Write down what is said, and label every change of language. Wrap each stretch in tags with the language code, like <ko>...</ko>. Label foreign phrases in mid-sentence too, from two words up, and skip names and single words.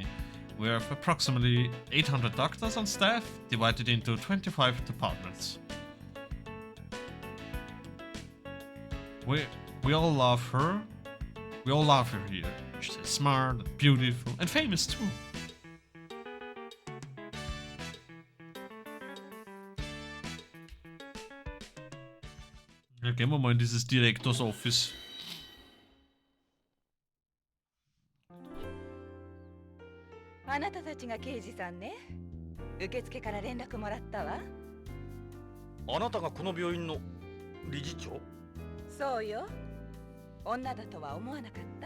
<en>We have approximately 800 doctors on staff, divided into 25 departments. We all love her. We all love her here. She's smart, and beautiful, and famous too.</en> <de>Ja, gehen wir mal in dieses Direktors Office.</de> <ja>あなたたちが刑事さんね。受付から連絡もらったわ。あなたがこの病院の理事長？そうよ。女だとは思わなかった？</ja>